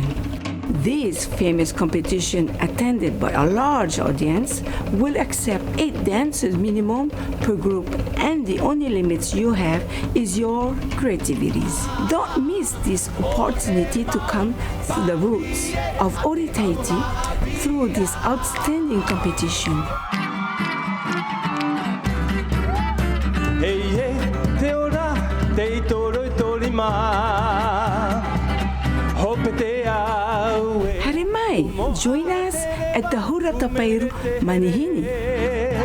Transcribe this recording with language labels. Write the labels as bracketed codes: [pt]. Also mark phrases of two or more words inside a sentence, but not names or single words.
[en] This famous competition, attended by a large audience, will accept 8 dancers minimum per group, and the only limits you have is your creativities. Don't miss this opportunity to come to the roots of reotahiti through this outstanding competition. [ty] Hey, hey, te ora, te toro torima. Hope te aue. Harimai, [en] join us at the Hura Tapairu Manihini.